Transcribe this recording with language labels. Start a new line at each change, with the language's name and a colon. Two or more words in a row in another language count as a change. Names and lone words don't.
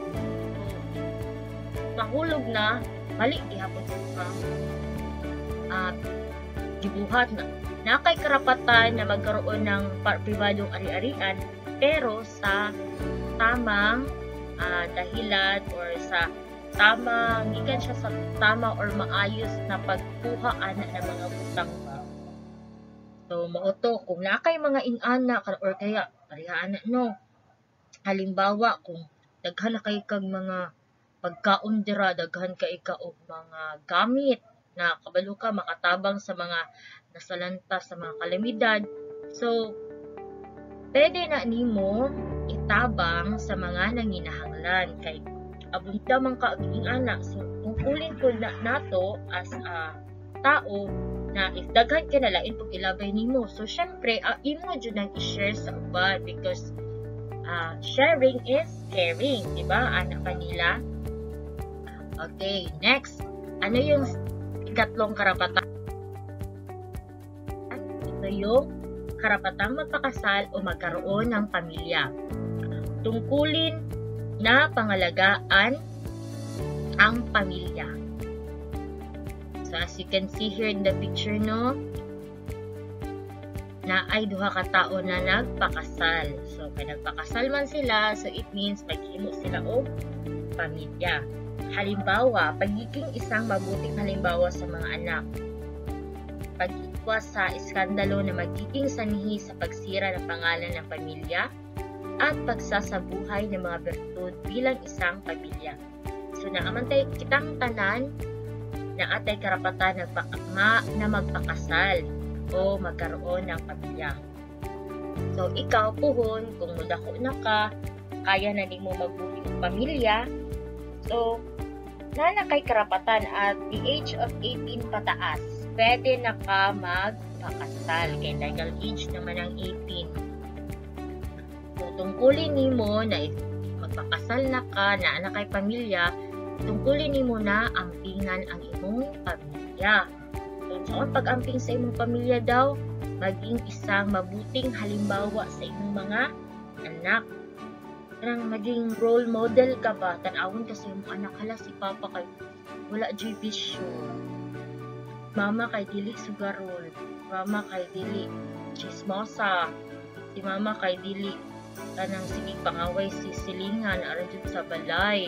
Cebuano: Mahulog na, mali gihapon ka. Gibuhat na kay karapatan na
Filipino: magkaroon ng pribadong ari-arian,
Cebuano: pero sa tamang dahilan or sa gikan siya sa tama or maayos na pagkuha ana ng mga butang ba. So, mauto, kung nakay mga ingana or kaya parihaan no. Halimbawa, kung daghan na kay kag mga pagkaon dira, daghan kay ka og mga gamit na kabalo ka makatabang sa mga nasalanta sa mga kalamidad. So, pwede na nimo itabang sa mga nanginahanglan kay abunta man ka ang anak. So tungkulin po nato as a tao na if daghan ka nalain pag ilabay nimo. So syempre imo jud nang i-share sa uban
English: because sharing is caring,
Filipino: di ba?
Cebuano: Anak kanila. Okay, next.
Filipino: Ano yung ikatlong karapatan? Ito yung karapatang magpakasal o magkaroon ng pamilya. Tungkulin na pangalagaan ang pamilya.
English: So as you can see here in the picture,
Cebuano: no, na ay duha ka tao na nagpakasal. So kay nagpakasal man sila,
English: so it means
Cebuano: maghimo sila og pamilya.
Filipino: Halimbawa, pagiging isang mabuting halimbawa sa mga anak. Pag-iwas sa iskandalo na magiging sanhi sa pagsira ng pangalan ng pamilya at pagsasabuhay ng mga bertud bilang isang pamilya.
Cebuano: So naamantay kitang tanan na atay karapatan na
Filipino: magpakasal o magkaroon ng pamilya.
Cebuano: So ikaw puhon, kung mudako na ka, kaya na nimo magbuhi og pamilya, so na kay karapatan
English: at the age of 18
Cebuano: pataas, pwede na ka magpakasal. Kay
English: legal age
Cebuano: naman ang 18. So tungkulin nimo na if magpakasal na ka, na kay pamilya, tungkulin nimo na ampingan ang imong pamilya. So ang pag-amping sa imong pamilya daw,
Filipino: maging isang mabuting halimbawa sa imong mga anak.
Cebuano: Kanang maging
English: role model
Cebuano: ka ba? Tanawon ka sa imong anak, hala si papa kay wala jay bisyo. Mama kay dili sugarol. Mama kay dili chismosa. Si mama kay dili kanang sige pangaway si silingan aron jud sa balay.